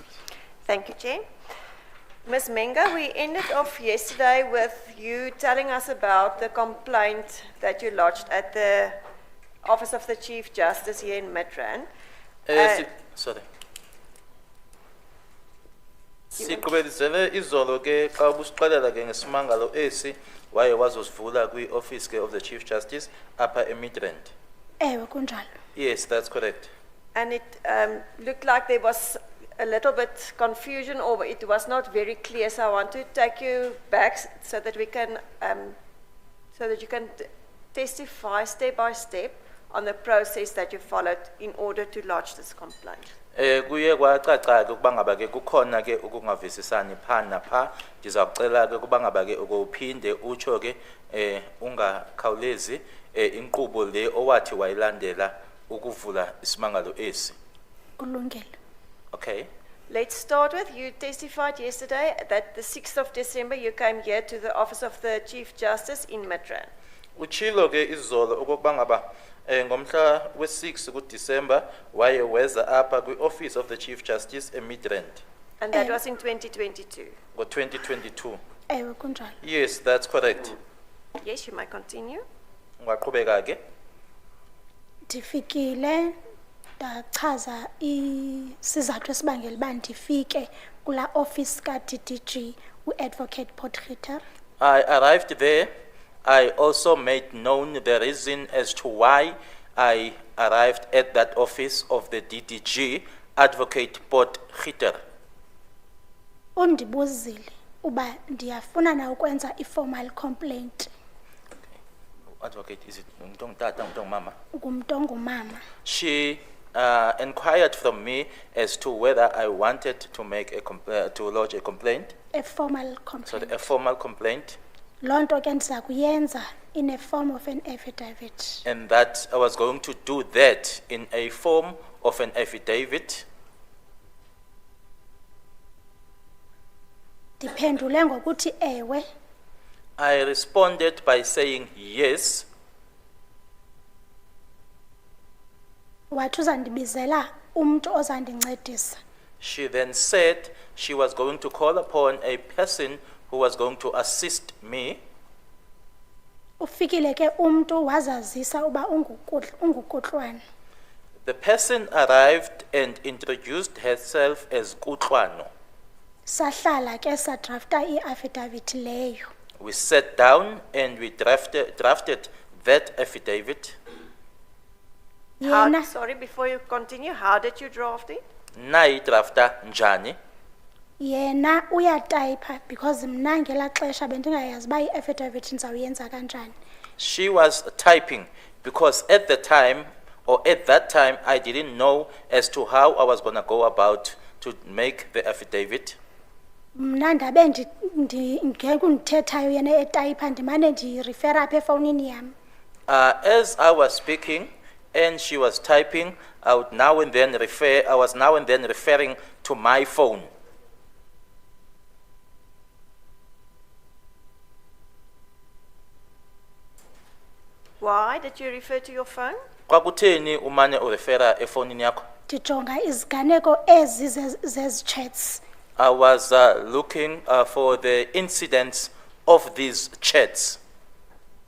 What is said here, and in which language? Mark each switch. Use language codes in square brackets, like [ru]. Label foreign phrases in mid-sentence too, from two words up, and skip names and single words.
[en] Thank you, Chair. Ms. Menga, we ended off yesterday with you telling us about the complaint that you lodged at the Office of the Chief Justice here in Midrand. Sorry. [xh] Siqhubekisele izolo ke xa ubusiqalela ke ngesimangalo esi waye wazosivula kwi-office ke of the Chief Justice upper Midrand. Ewe kunjalo. [en] Yes, that's correct. And it looked like there was a little bit confusion, or it was not very clear. So I want to take you back so that we can, so that you can testify step by step on the process that you followed in order to lodge this complaint. [xh] Kuye kwacaca ke ukuba ngaba ke kukhona ke ukungavisisani pha napha. Ndizakucela ke ukuba ngaba ke ukuphinde utsho ke ungakhawulezi inkqubo le owathi wayilandela ukuvula isimangalo esi. Kulungile. [en] Okay. Let's start with, you testified yesterday that the 6th of December you came here to the Office of the Chief Justice in Midrand. [xh] Uchilo ke izolo ukuba ngaba ngomhla we-6 kuDisemba waye weza apha kwi-Office of the Chief Justice eMidrand. [en] And that was in 2022. [xh] Ngo-2022. Ewe kunjalo. [en] Yes, that's correct. Yes, you may continue. [xh] Ungaqhubeka ke. Ndifikile ndachaza isizathu esibangela uba ndifike kula office ka-DDG u-Advocate Potgieter. [en] I arrived there. I also made known the reason as to why I arrived at that office of the DDG, Advocate Potgieter. [xh] Undibuzile uba ndiyafuna na ukwenza [en] i-formal complaint. Advocate, is it [xh] Tata, Mama? Ngumntu ongumama. [en] She inquired from me as to whether I wanted to make to lodge a complaint. A formal complaint. So a formal complaint. [xh] Loo nto ke ndiza kuyenza [en] in a form of an affidavit. And that I was going to do that in a form of an affidavit. [xh] Ndiphendule ngokuthi ewe. [en] I responded by saying yes. [xh] Wathi uzandibizela umntu ozandincedisa. [en] She then said she was going to call upon a person who was going to assist me. [xh] Ufikile ke umntu wazazisa uba ungukutlwana. [en] The person arrived and introduced herself as Kutlwano. [xh] Sahlala ke sadrafta i-affidavit leyo. [en] We sat down and we drafted that affidavit. [xh] Yena [en] Sorry, before you continue, how did you draft it? [xh] Nayi drafta njani. yena uyatayipha because mna ngela xesha bendingayazi uba i-affidavit ndizawuyenza kanjani. [en] She was typing because at the time, or at that time, I didn't know as to how I was going to go about to make the affidavit. [xh] Mna ndabe ngekundithethayo yena etayipha ndimane ndirifera apha efowunini yam. [en] As I was speaking and she was typing, I was now and then referring to my phone. Why did you refer to your phone? [xh] Kwakutheni umane urefera efonini yakho? Ndijonga iziganeko ezi zezi chats. [en] I was looking for the incidents of these chats.